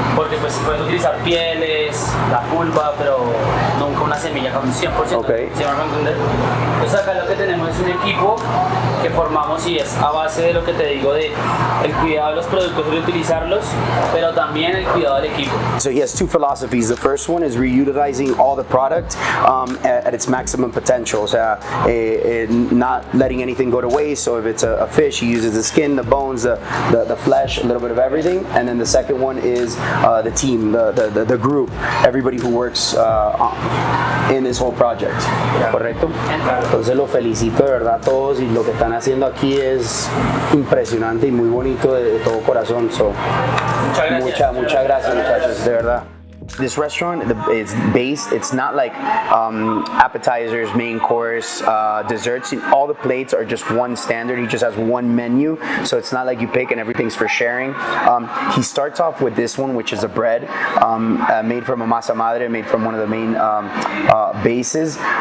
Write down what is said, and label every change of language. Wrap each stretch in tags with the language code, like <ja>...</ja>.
<es>porque pues puedes utilizar pieles, la pulpa, pero nunca una semilla con un 100%. Okay. ¿Sí me van a entender? Entonces acá lo que tenemos es un equipo que formamos, y es a base de lo que te digo, de el cuidado de los productos y de utilizarlos, pero también el cuidado del equipo.</es> <en>So he has two philosophies. The first one is reutilizing all the product at its maximum potential. O sea, not letting anything go to waste. So if it's a fish, he uses the skin, the bones, the flesh, a little bit of everything. And then the second one is the team, the group, everybody who works in this whole project.</en> <es>¿Correcto? Entonces lo felicito de verdad a todos, y lo que están haciendo aquí es impresionante y muy bonito de todo corazón. So, muchas gracias, muchachos, de verdad.</es> <en>This restaurant is based, it's not like appetizers, main course, desserts. All the plates are just one standard. He just has one menu, so it's not like you pick and everything's for sharing. He starts off with this one, which is a bread made from a masa madre, made from one of the main bases.</en>